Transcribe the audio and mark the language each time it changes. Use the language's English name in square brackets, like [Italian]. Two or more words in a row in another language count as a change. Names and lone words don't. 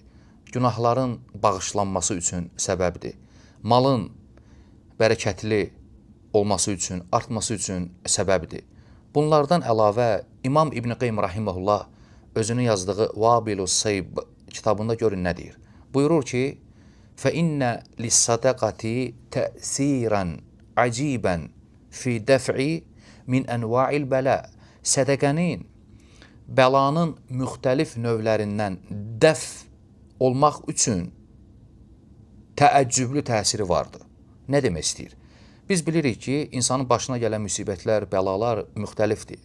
[Azerbaijani] Günahların bağışlanması üçün səbəbdir. Malın bərəkətli olması üçün, artması üçün səbəbdir. Bunlardan əlavə İmam İbn Qeym rahimehullah özünün yazdığı Vabilus Sayb kitabında görün nə deyir. Buyurur ki, [Arabic] فَإِنَّ لِلصَّدَقَةِ تَأْثِيرًا عَجِيبًا فِي دَفْعِ مِنْ أَنْوَاعِ الْبَلَاءِ [Azerbaijani] Sədəqənin bəlanın müxtəlif növlərindən dəf olmaq üçün təəccüblü təsiri vardır. Nə demək istəyir? Biz bilirik ki, insanın başına gələn müsibətlər, bəlalar müxtəlifdir.